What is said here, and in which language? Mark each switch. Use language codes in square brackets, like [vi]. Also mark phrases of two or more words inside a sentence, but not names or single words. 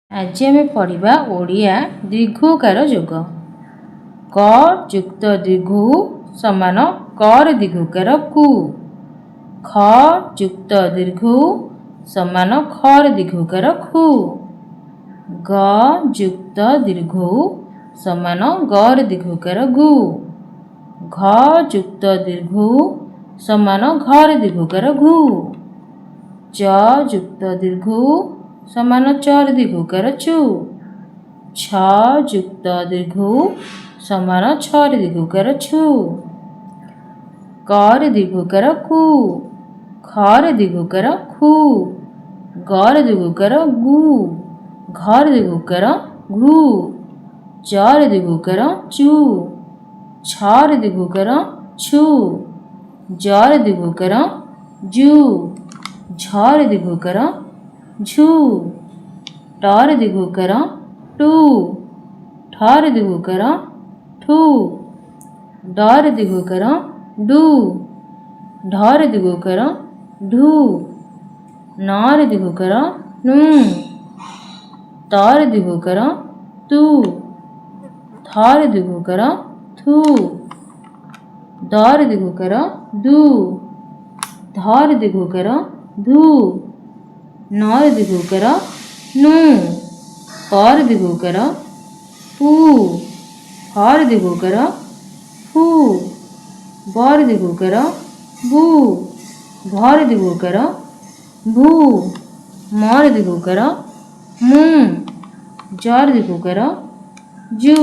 [or] ଆଜ ଆମ ପଢ଼ା ଓଡ଼ିଆ ଦୀର୍ଘଉକାର ଯୋଗ। କ ଯୁକ୍ତ ଦୀର୍ଘ ସମାନ କର ଦୀର୍ଘଉକାର କୂ। ଖ ଯୁକ୍ତ ଦୀର୍ଘ ସମାନ ଖର ଦୀର୍ଘଉକାର ଖୂ। ଗ ଯୁକ୍ତ ଦୀର୍ଘ ସମାନ ଗର ଦୀର୍ଘଉକାର ଗୂ। ଘ ଯୁକ୍ତ ଦୀର୍ଘ ସମାନ ଘର ଦୀର୍ଘଉକାର ଘୂ। ଚ ଯୁକ୍ତ ଦୀର୍ଘ ସମାନ ଚର ଦୀର୍ଘଉକାର ଚୂ। ଛ ଯୁକ୍ତ ଦୀର୍ଘ ସମାନ ଛର ଦୀର୍ଘଉକାର ଛୂ। କର ଦୀର୍ଘଉକାର କୂ। ଖର ଦୀର୍ଘଉକାର ଖୂ। ଗର ଦୀର୍ଘଉକାର ଗୂ। ଘର ଦୀର୍ଘଉକାର ଘୂ। ଚର ଦୀର୍ଘଉକାର ଚୂ। ଛର ଦୀର୍ଘଉକାର ଛୂ। ଜର ଦୀର୍ଘଉକାର ଜୂ। ଝର ଦୀର୍ଘଉକାର ଝୂ। ଟର ଦୀର୍ଘଉକାର ଟୂ। ଠର ଦୀର୍ଘଉକାର ଠୂ। ଡର ଦୀର୍ଘଉକାର ଡୂ। ଢର ଦୀର୍ଘଉକାର ଢୂ। ନର ଦୀର୍ଘଉକାର ନୂ। ତର ଦୀର୍ଘଉକାର ତୂ। ଥର ଦୀର୍ଘଉକାର ଥୂ। ଦର ଦୀର୍ଘଉକାର ଦୂ। ଧର ଦୀର୍ଘଉକାର ଧୂ। ନର ଦୀର୍ଘଉକାର ନୂ। ପର ଦୀର୍ଘଉକାର ପୂ। ଫର ଦୀର୍ଘଉକାର ଫୂ। ବର ଦୀର୍ଘଉକାର ବୂ। ଭର ଦୀର୍ଘଉକାର ଭୂ। ମର ଦୀର୍ଘଉକାର ମୂ। ଜର ଦୀର୍ଘଉକାର ଜୂ।